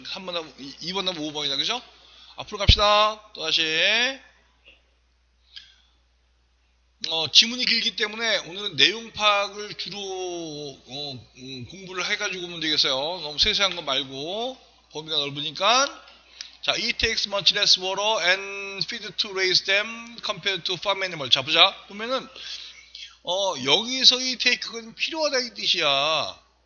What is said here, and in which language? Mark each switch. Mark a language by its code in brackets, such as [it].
[ko] 3번 답, 2번 답 5번이다, 그죠? 앞으로 갑시다. 또다시. 지문이 길기 때문에 오늘은 내용 파악을 주로 공부를 해가지고 오면 되겠어요. 너무 세세한 거 말고 범위가 넓으니까. [en] 자, it takes much less water and feed to raise them compared to farm animal. [ko] 자, 보자. 보면은 여기서 이 take는 필요하다 이 뜻이야.